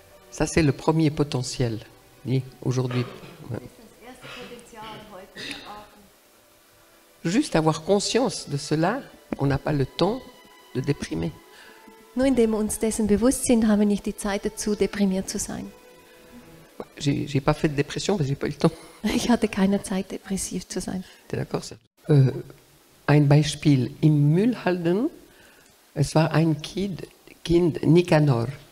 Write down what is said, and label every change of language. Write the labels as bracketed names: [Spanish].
[French] Ça, c'est le premier potentiel, dit aujourd'hui. Ouais. Juste avoir conscience de cela, on n'a pas le temps de déprimer. [German] Nur indem wir uns dessen bewusst sind, haben wir nicht die Zeit dazu, deprimiert zu sein. [French] J'ai pas fait de dépression, parce que j'ai pas eu le temps. [German] Ich hatte keine Zeit, depressiv zu sein. [French] T'es d'accord, ça? [German] Ein Beispiel. Im Mühlhalden, es war ein Kind Nikanor.